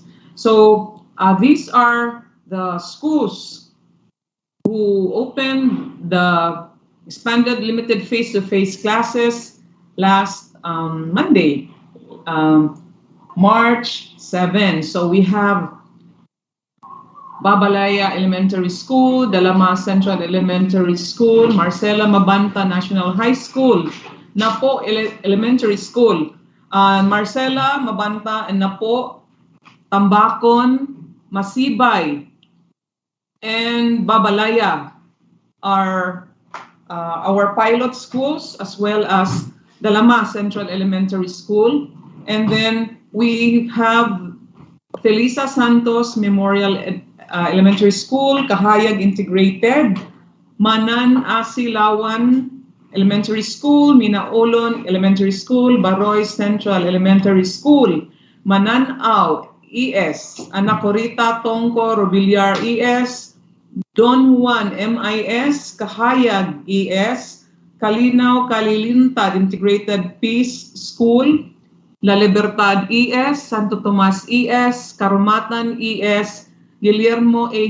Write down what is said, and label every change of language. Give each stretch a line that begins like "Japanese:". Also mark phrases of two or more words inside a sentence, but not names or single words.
English: So these are the schools who opened the expanded limited face-to-face classes last Monday, March 7. So we have Babalaya Elementary School, Dalama Central Elementary School, Marcela Mabanta National High School, Napo Elementary School, Marcela Mabanta and Napo, Tambakon, Masibay, and Babalaya are our pilot schools, as well as Dalama Central Elementary School. And then we have Felisa Santos Memorial Elementary School, Kahayag Integrated, Manan Asilawan Elementary School, Minaolon Elementary School, Baroy Central Elementary School, Mananaw ES, Anacorita Tongko Robiliar ES, Don Juan MIS, Kahayag ES, Kalinaw Kalilintad Integrated Peace School, La Libertad ES, Santo Tomas ES, Karumatan ES, Guillermo A.